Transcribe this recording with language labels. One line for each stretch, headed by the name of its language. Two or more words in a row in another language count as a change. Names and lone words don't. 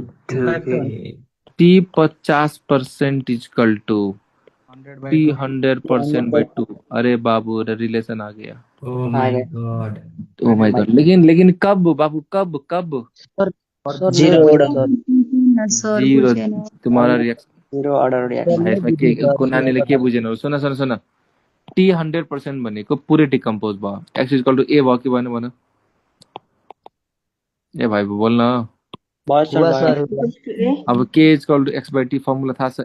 English: t 50% equal to t 100/2.
Hindi: अरे बाबू रिलेशन आ गया।
English: oh my god
Hindi: लेकिन कब बाबू कब? जीरो तुम्हारा रिएक्सन
English: zero order reaction
Nepali: को नानीले के बुझेन? सुन टी 100% भनेको पुरै डिकम्पोज भयो।
English: x equal to a
Nepali: भयो कि भएन भन? ए भाइ बोल्न। अब
English: k equal to x/t
Nepali: फर्मुला थाहा छ?